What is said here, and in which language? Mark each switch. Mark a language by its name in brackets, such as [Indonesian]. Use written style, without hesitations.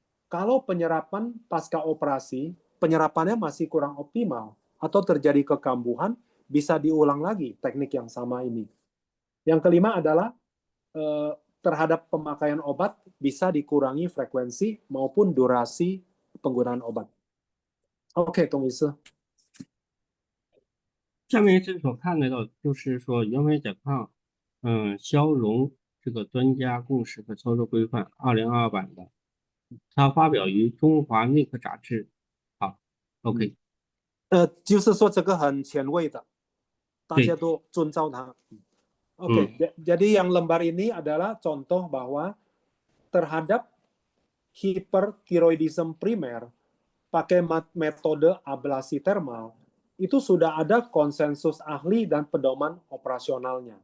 [Indonesian] Kalau penyerapan pasca operasi, penyerapannya masih kurang optimal, atau terjadi kekambuhan, bisa diulang lagi teknik yang sama ini. Yang kelima adalah terhadap pemakaian obat bisa dikurangi frekuensi maupun durasi penggunaan obat. [Chinese] OK， 董医师。下面这所看得到就是说原位甲亢，消融这个专家共识和操作规范2022版的，它发表于中华内科杂志。好 ，OK。就是说这个很前卫的，大家都遵照它。 [Indonesian] Oke, jadi yang lembar ini adalah contoh bahwa terhadap hipertiroidisme primer pakai metode ablasi termal itu sudah ada konsensus ahli dan pedoman operasionalnya.